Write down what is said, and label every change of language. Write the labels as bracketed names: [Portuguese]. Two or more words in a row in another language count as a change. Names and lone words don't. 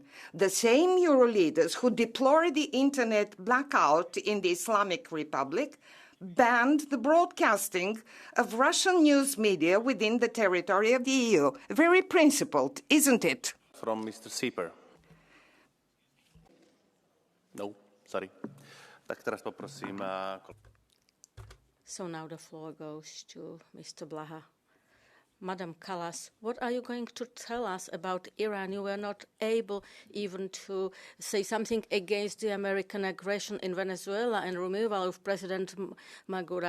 [English] The same Euro leaders who deplored the internet blackout in the Islamic Republic banned the broadcasting of Russian news media within the territory of the EU. Very principled, isn't it? From Mr. Sieper. No, sorry. [Slovak] Tak teraz poprosím. [English] So now the floor goes to Mr. Blaha. Madam Kallas, what are you going to tell us about Iran? You were not able even to say something against the American aggression in Venezuela and removal of President Maduro.